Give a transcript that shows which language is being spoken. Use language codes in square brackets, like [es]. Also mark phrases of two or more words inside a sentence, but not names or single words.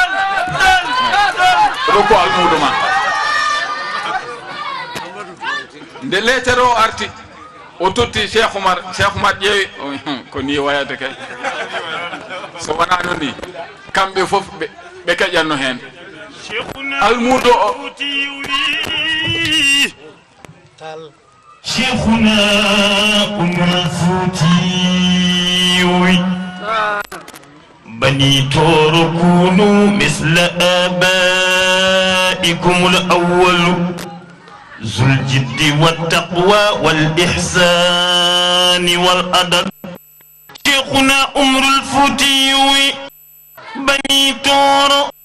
[ff] ɗo ko almudo ma nde letter o arti o totti Cheikh Oumar ƴeewi ko ni wayata kay so wona non ni kamɓe fof ɓe keƴanno hen almudo o [ar] شيخنا عمر الفوتي بني تور كونوا مثل آبائكم الأول ذو الجد والتقوى والإحسان والأدب شيخنا عمر الفوتي بني تور